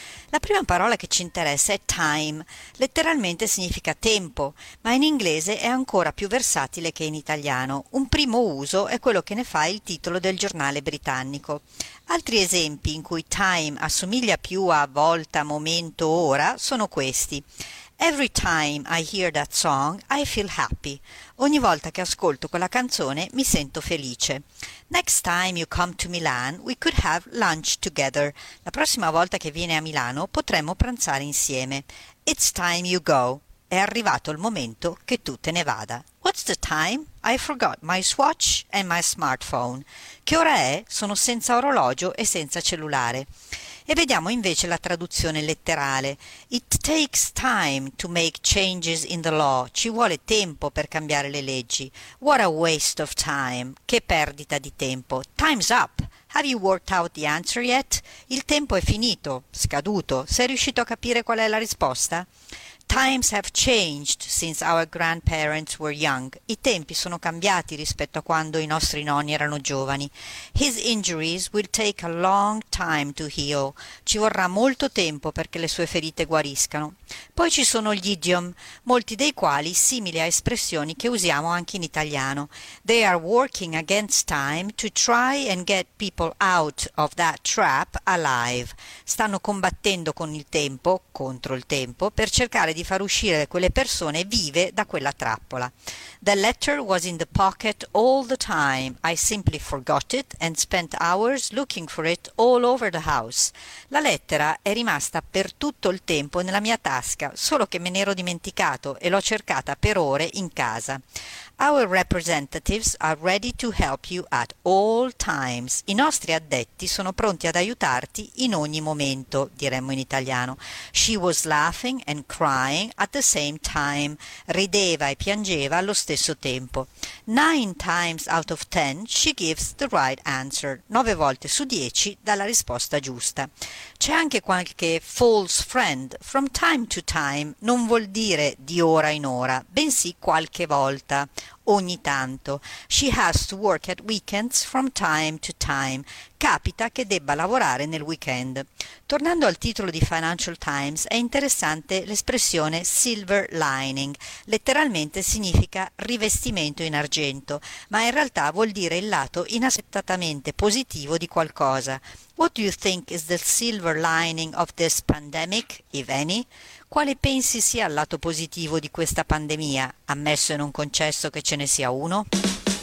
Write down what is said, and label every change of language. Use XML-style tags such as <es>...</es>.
<it>La prima parola che ci interessa è time, letteralmente significa tempo, ma in inglese è ancora più versatile che in italiano. Un primo uso è quello che ne fa il titolo del giornale britannico. Altri esempi in cui time assomiglia più a volta, momento, ora sono questi.</it> <en>Every time I hear that song, I feel happy.</en> <it>Ogni volta che ascolto quella canzone, mi sento felice.</it> <en>Next time you come to Milan, we could have lunch together.</en> <it>La prossima volta che viene a Milano, potremmo pranzare insieme.</it> <en>It's time you go.</en> <it>È arrivato il momento che tu te ne vada.</it> <en>What's the time? I forgot my watch and my smartphone.</en> <it>Che ora è? Sono senza orologio e senza cellulare. E vediamo invece la traduzione letterale.</it> <en>It takes time to make changes in the law.</en> <it>Ci vuole tempo per cambiare le leggi.</it> <en>What a waste of time.</en> <it>Che perdita di tempo.</it> <en>Time's up. Have you worked out the answer yet?</en> <it>Il tempo è finito, scaduto. Sei riuscito a capire qual è la risposta?</it> <en>Times have changed since our grandparents were young.</en> <it>I tempi sono cambiati rispetto a quando i nostri nonni erano giovani.</it> <en>His injuries will take a long time to heal.</en> <it>Ci vorrà molto tempo perché le sue ferite guariscano. Poi ci sono gli idiom, molti dei quali simili a espressioni che usiamo anche in italiano.</it> <en>They are working against time to try and get people out of that trap alive.</en> <it>Stanno combattendo con il tempo, contro il tempo, per cercare di far uscire quelle persone vive da quella trappola.</it> <en>The letter was in the pocket all the time. I simply forgot it and spent hours looking for it all over the house.</en> <it>La lettera è rimasta per tutto il tempo nella mia tasca, solo che me ne ero dimenticato e l'ho cercata per ore in casa.</it> <en>Our representatives are ready to help you at all times.</en> <it>I nostri addetti sono pronti ad aiutarti in ogni momento, diremmo in italiano.</it> <en>She was laughing and crying at the same time.</en> <it>Rideva e piangeva allo stesso tempo.</it> <en>9 times out of 10 she gives the right answer.</en> <it>9 volte su 10 dà la risposta giusta. C'è anche qualche false friend.</it> <en>From time to time</en> <it>non vuol dire di ora in ora, bensì qualche volta. Ogni tanto.</it> <en>She has to work at weekends from time to time.</en> <it>Capita che debba lavorare nel weekend. Tornando al titolo di Financial Times, è interessante l'espressione silver lining. Letteralmente significa rivestimento in argento, ma in realtà vuol dire il lato inaspettatamente positivo di qualcosa.</it> <en>What do you think is the silver lining of this pandemic, if any?</en> <it>Quale pensi sia il lato positivo di questa pandemia, ammesso e non concesso che ce ne sia uno?</it>